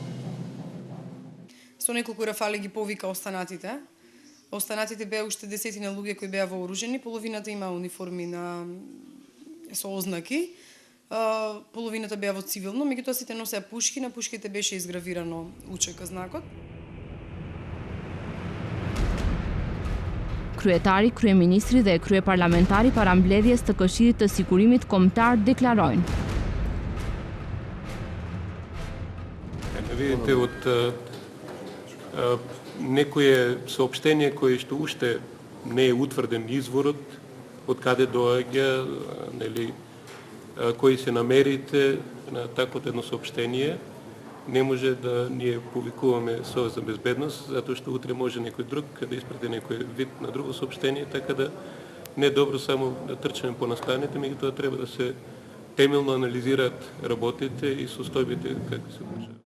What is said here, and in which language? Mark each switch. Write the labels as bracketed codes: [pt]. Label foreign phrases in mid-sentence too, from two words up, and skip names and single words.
[mk] Со неколку рафали ги повика останатите. Останатите беа уште десетина луѓе кои беа вооружени, половината има униформи со ознаки, половината беа во цивилно, меѓутоа сите носеа пушки, на пушките беше изгравирано УЧК знакот. [sq] Kryetari, kryeministri dhe kryeparlamentari para mbledhjes të Këshillit të Sigurimit Kombëtar deklarojnë. [mk] Видите, од некое соопштение кое што уште не е утврден изворот, од каде доаѓа, нели, кои се намерите на таквото едно соопштение, не може да ние повикуваме Совет за безбедност, затоа што утре може некој друг да испрати некој вид на друго соопштение, така да не е добро само да трчаме по настаните, меѓутоа треба да се темелно анализираат работите и состојбите како се случува.